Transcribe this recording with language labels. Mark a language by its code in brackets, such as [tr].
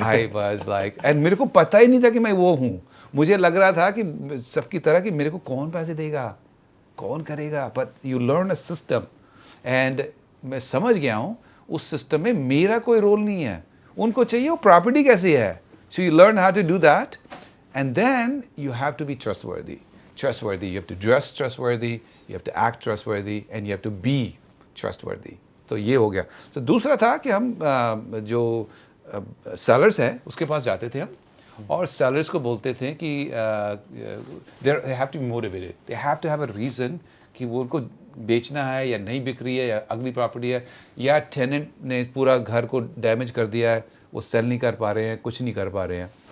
[en] I was like, [hi] and मेरे को पता ही नहीं था कि मैं वो हूँ, मुझे लग रहा था कि सबकी तरह कि मेरे को कौन पैसे देगा, कौन करेगा, [en] but you learn a system, [hi] and मैं समझ गया हूँ उस सिस्टम में मेरा कोई रोल नहीं है, उनको चाहिए वो प्रॉपर्टी कैसी है, [en] So you learn how to do that, and then you have to be trustworthy. You have to dress trustworthy, you have to act trustworthy, and you have to be trustworthy. [hi] तो ये हो गया। तो दूसरा था कि हम जो sellers हैं उसके पास जाते थे हम, और sellers को बोलते थे कि [en] they have to be motivated, they have to have a reason [hi] कि वो उनको बेचना है या नहीं बिक रही है, या अगली प्रॉपर्टी है, या टेनेंट ने पूरा घर को डैमेज कर दिया है, वो सेल नहीं कर पा रहे हैं, कुछ नहीं कर पा रहे हैं।